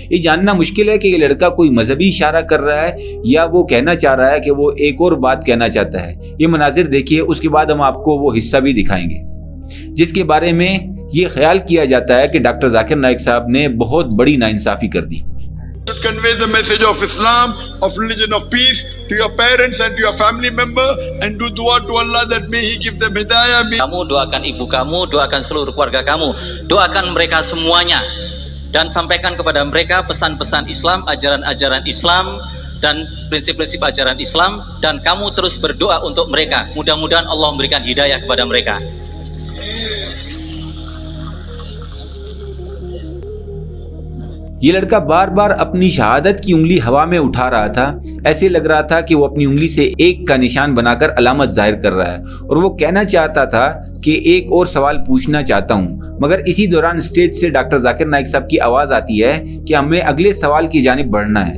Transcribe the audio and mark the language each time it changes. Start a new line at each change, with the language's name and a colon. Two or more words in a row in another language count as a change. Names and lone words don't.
Hindi: ये जानना मुश्किल है कि ये लड़का कोई मजहबी इशारा कर रहा है या वो कहना चाह रहा है कि वो एक और बात कहना चाहता है। ये मनाजिर देखिए, उसके बाद हम आपको वो हिस्सा भी दिखाएंगे जिसके बारे में ये ख्याल किया जाता है कि डॉक्टर जाकिर नाइक साहब ने बहुत बड़ी नाइंसाफी कर दी।
English: should convey the message of Islam, of religion of peace to your parents and to your family member, and do dua to Allah that may He give them hidayah.
Indonesian: Kamu doakan ibu kamu, doakan seluruh keluarga kamu, doakan mereka semuanya, dan sampaikan kepada mereka pesan-pesan Islam, ajaran-ajaran Islam, dan prinsip-prinsip ajaran Islam, dan kamu terus berdoa untuk mereka. Mudah-mudahan Allah memberikan hidayah kepada mereka.
Hindi: ये लड़का बार बार अपनी शहादत की उंगली हवा में उठा रहा था। ऐसे लग रहा था कि वो अपनी उंगली से एक का निशान बनाकर अलामत जाहिर कर रहा है और वो कहना चाहता था कि एक और सवाल पूछना चाहता हूँ, मगर इसी दौरान स्टेज से डॉक्टर जाकिर नाइक साहब की आवाज आती है कि हमें अगले सवाल की जानिब बढ़ना है।